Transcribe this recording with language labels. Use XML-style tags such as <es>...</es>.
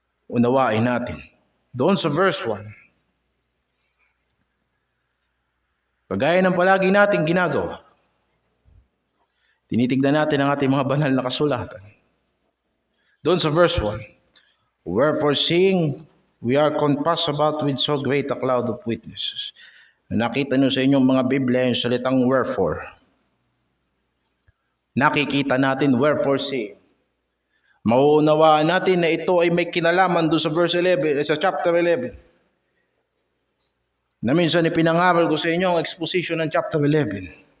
<tl>Unawain natin. Doon sa verse 1, kagaya ng palagi nating ginagawa, tinitignan natin ang ating mga banal na kasulatan. Doon sa verse 1,</tl> <en>wherefore seeing we are compassed about with so great a cloud of witnesses.</en> <tl>Nakita nyo sa inyong mga Biblia yung salitang wherefore. Nakikita natin</tl> <en>wherefore seeing.</en> <tl>Mauunawaan natin na ito ay may kinalaman doon sa verse 11, sa chapter 11. Na minsan ipinangaral ko sa inyo ang exposition ng chapter 11.</tl>